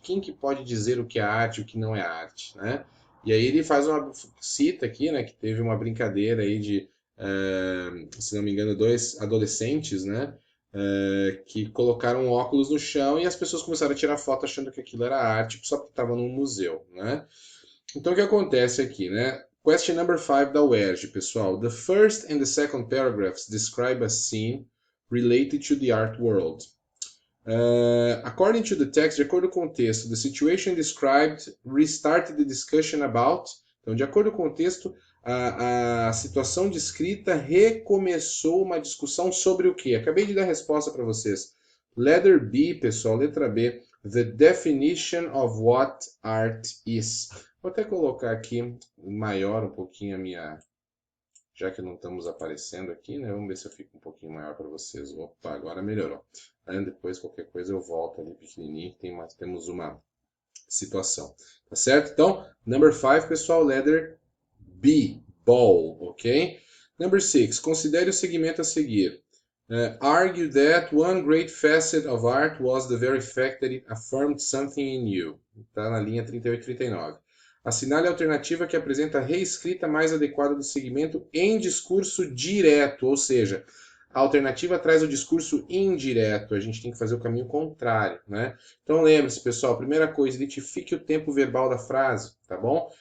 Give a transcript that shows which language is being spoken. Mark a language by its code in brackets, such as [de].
[pt] Quem que pode dizer o que é arte e o que não é arte, né? E aí ele faz uma cita aqui, né, que teve uma brincadeira aí de, se não me engano, dois adolescentes, né, que colocaram óculos no chão e as pessoas começaram a tirar foto achando que aquilo era arte, só porque estava num museu, né? Então o que acontece aqui, né? Question number 5 da UERJ, pessoal. [en] The first and the second paragraphs describe a scene related to the art world. According to the text, [pt] de acordo com o texto, [en] the situation described restarted the discussion about. [pt] Então, de acordo com o texto, a situação descrita recomeçou uma discussão sobre o quê? Acabei de dar a resposta para vocês. Letter B, pessoal, letra B. [en] The definition of what art is. [pt] Vou até colocar aqui maior um pouquinho a minha... Já que não estamos aparecendo aqui, né? Vamos ver se eu fico um pouquinho maior para vocês. Opa, agora melhorou. Aí depois, qualquer coisa, eu volto ali pequenininho, que temos uma situação. Tá certo? Então, number 5, pessoal, letter B, ball, ok? Number 6, considere o segmento a seguir. [en] Argue that one great facet of art was the very fact that it affirmed something in you. [pt] Está na linha 38 e 39. Assinale a alternativa que apresenta a reescrita mais adequada do segmento em discurso direto, ou seja, a alternativa traz o discurso indireto, a gente tem que fazer o caminho contrário, né? Então lembre-se, pessoal, primeira coisa, identifique o tempo verbal da frase, tá bom?